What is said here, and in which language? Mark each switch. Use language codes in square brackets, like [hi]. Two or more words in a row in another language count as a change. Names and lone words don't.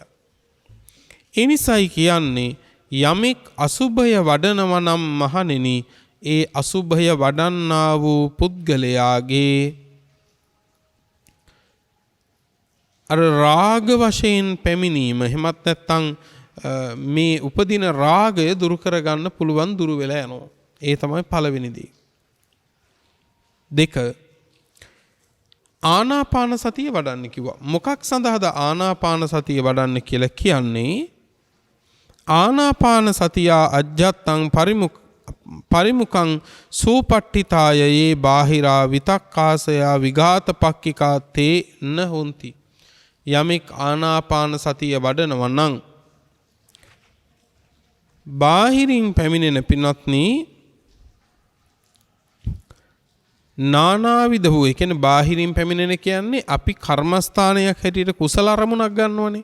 [si] ඒ නිසායි කියන්නේ යමෙක් අසුභය වඩනවා නම් මහණෙනි ඒ අසුභය වඩන්නා වූ පුද්ගලයාගේ අර රාග වශයෙන් පැමිණීම එහෙමත් නැත්නම් මේ උපදින රාගය දුරු කරගන්න පුළුවන් දුරු වෙලා යනවා. ඒ තමයි පළවෙනි දේ. 2 ආනාපාන සතිය වඩන්න කිව්වා. මොකක් සඳහාද ආනාපාන සතිය වඩන්න කියලා කියන්නේ? [pi] ආනාපාන සතිය අජ්ජත්තං පරිමුඛං සූපට්ඨිතායේ බාහිරා විතක්කාසයා විඝාතපක්ඛිකා තේ න හොಂತಿ. [si] යමෙක් ආනාපාන සතිය වඩනවා නම් බාහිරින් පැමිණෙන පින්වත්නි නානාවිද වූ ඒ කියන්නේ බාහිරින් පැමිණෙන කියන්නේ අපි කර්මස්ථානයක් හැටියට කුසල අරමුණක් ගන්නවනේ.